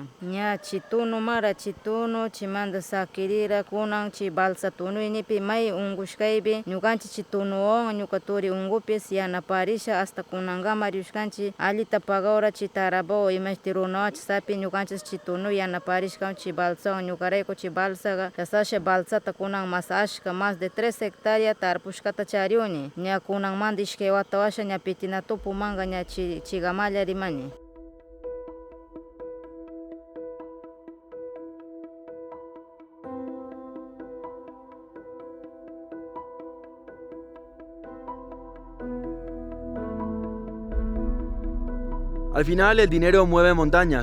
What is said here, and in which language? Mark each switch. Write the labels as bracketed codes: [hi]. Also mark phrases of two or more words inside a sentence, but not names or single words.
[qu] Ña chituno mara chituno chimanda sakirira kunan chi balsa tunuynipi may ungushkaypi ñukanchik chitunuwan ñuka turi ungupis yanaparisha hasta kunangama riushkanchik alita pagawra chi tarabaw imashti runawan sapi ñukanchik chitunu yanaparishkan chi balsawan ñukarayku chi balsaga kasasha balsata kunan mas ashka [es] más de 3 hectáreas [qu] tarpushkata chariuni ña kunanmanta ishkay wata washa ña pitina tupumanga ña chigamalla rimani. [es] Al final el dinero mueve montañas.